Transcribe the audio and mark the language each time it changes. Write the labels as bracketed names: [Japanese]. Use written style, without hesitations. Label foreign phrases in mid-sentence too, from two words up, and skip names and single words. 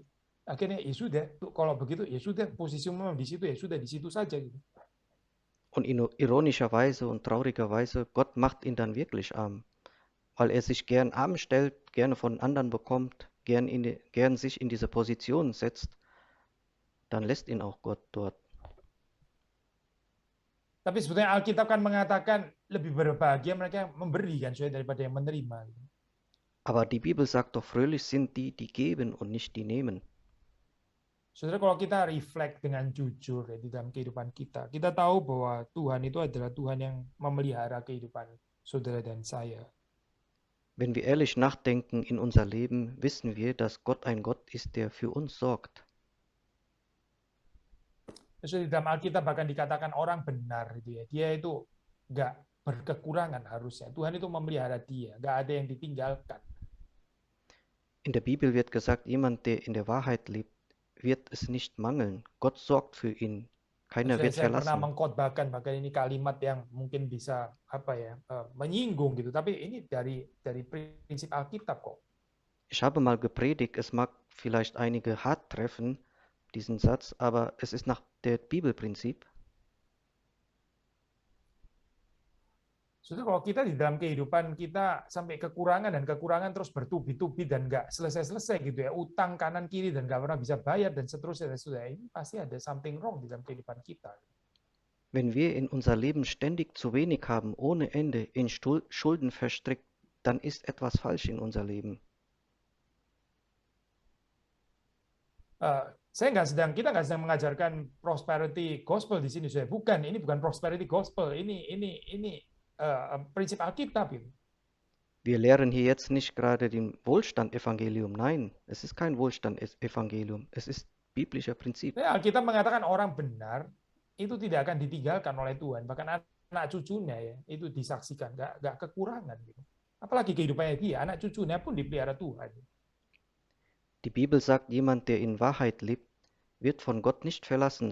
[Indonesian] Akhirnya ya sudah, kalau begitu ya sudah, posisi memang di situ ya sudah di situ saja gitu. [German] Und ironischerweise und traurigerweise, Gott macht ihn dann wirklich arm, weil er sich gern arm stellt, gerne von anderen bekommt, gern sich in diese Position setzt, dann lässt ihn auch Gott dort. [Indonesian] Tapi sebetulnya Alkitab kan mengatakan lebih berbahagia mereka yang memberi kan daripada yang menerima. [German] Aber die Bibel sagt doch, fröhlich sind die, die geben und nicht die nehmen. [Indonesian] Saudara, kalau kita reflect dengan jujur ya, di dalam kehidupan kita, kita tahu bahwa Tuhan itu adalah Tuhan yang memelihara kehidupan saudara dan saya. [German] Wenn wir ehrlich nachdenken in unser Leben, wissen wir, dass Gott ein Gott ist, der für uns sorgt. [Indonesian] Di dalam Alkitab bahkan dikatakan orang benar itu ya, dia itu nggak berkekurangan harusnya. Tuhan itu memelihara dia, nggak ada yang ditinggalkan. [German] In der Bibel wird gesagt, jemand, der in der Wahrheit lebt, wird es nicht mangeln. Gott sorgt für ihn. Keiner wird [Indonesian] Saya pernah [German] verlassen. [Indonesian] mengkhotbahkan bahkan ini kalimat yang mungkin bisa menyinggung gitu, tapi ini dari prinsip Alkitab kok. [German] Ich habe mal gepredigt, es mag vielleicht einige hart treffen, diesen Satz, aber es ist nach der Bibelprinzip. [Indonesian] Saudara, kalau kita di dalam kehidupan kita sampai kekurangan dan kekurangan terus bertubi-tubi dan nggak selesai-selesai gitu ya, utang kanan kiri dan nggak pernah bisa bayar dan seterusnya, ini pasti ada [English] something wrong [Indonesian] di dalam kehidupan kita. [German] Wenn wir in unser Leben ständig zu wenig haben, ohne Ende, in Schulden verstrickt, dann ist etwas falsch in unser Leben. [Indonesian] Kita nggak sedang mengajarkan [English] prosperity gospel [Indonesian] di sini, saya bukan. Ini bukan [English] prosperity gospel. [Indonesian] Ini prinsip Alkitab itu. [German] Wir lehren hier jetzt nicht gerade den Wohlstand-Evangelium. Nein, es ist kein Wohlstand-Evangelium. Es ist biblischer Prinzip. [Indonesian] Alkitab mengatakan orang benar itu tidak akan ditinggalkan oleh Tuhan. Bahkan anak cucunya ya itu disaksikan, nggak kekurangan gitu. Apalagi kehidupannya dia, anak cucunya pun dipelihara Tuhan. [German] Die Bibel sagt, jemand, der in Wahrheit lebt, wird von Gott nicht verlassen.